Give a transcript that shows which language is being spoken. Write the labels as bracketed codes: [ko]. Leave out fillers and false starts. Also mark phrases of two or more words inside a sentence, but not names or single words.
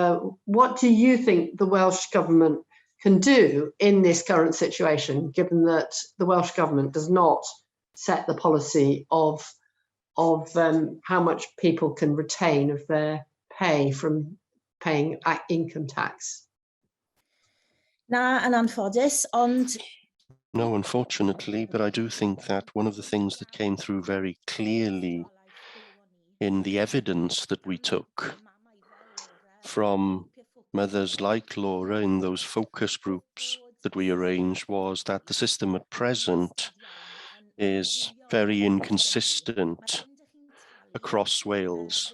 [en] What do you think the Welsh Government can do in this current situation, given that the Welsh Government does not set the policy of how much people can retain of their pay from paying income tax? [cy] Na, yn anffodus, ond [en] No, unfortunately, but I do think that one of the things that came through very clearly in the evidence that we took from mothers like Laura in those focus groups that we arranged was that the system at present is very inconsistent across Wales.